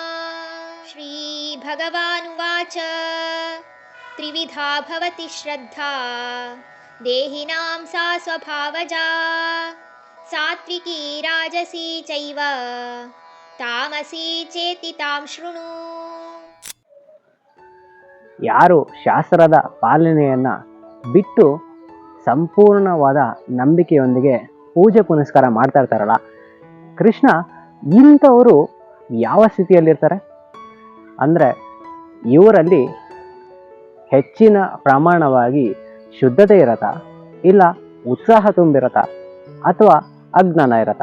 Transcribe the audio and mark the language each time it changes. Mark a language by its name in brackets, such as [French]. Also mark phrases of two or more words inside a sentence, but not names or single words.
[Sanskrit] श्रीभगवानुवाच त्रिविधा भवति श्रद्धा देहिनां सा स्वभावजा सात्विकी राजसी चैव तामसी चेति तां शृणु। [Kannada] ಯಾರು ಶಾಸ್ತ್ರದ ಪಾಲನೆಯನ್ನ ಬಿಟ್ಟು ಸಂಪೂರ್ಣವಾದ ನಂಬಿಕೆಯೊಂದಿಗೆ ಪೂಜೆ ಪುನಸ್ಕಾರ ಮಾಡ್ತಾ ಇರ್ತಾರಲ್ಲ, ಕೃಷ್ಣ ಇಂಥವರು ಯಾವ ಸ್ಥಿತಿಯಲ್ಲಿರ್ತಾರೆ ಅಂದರೆ ಇವರಲ್ಲಿ ಹೆಚ್ಚಿನ ಪ್ರಮಾಣವಾಗಿ ಶುದ್ಧತೆ ಇರತ್ತಾ, ಇಲ್ಲ ಉತ್ಸಾಹ ತುಂಬಿರತ್ತಾ, ಅಥವಾ ಅಜ್ಞಾನ ಇರತ್ತಾ?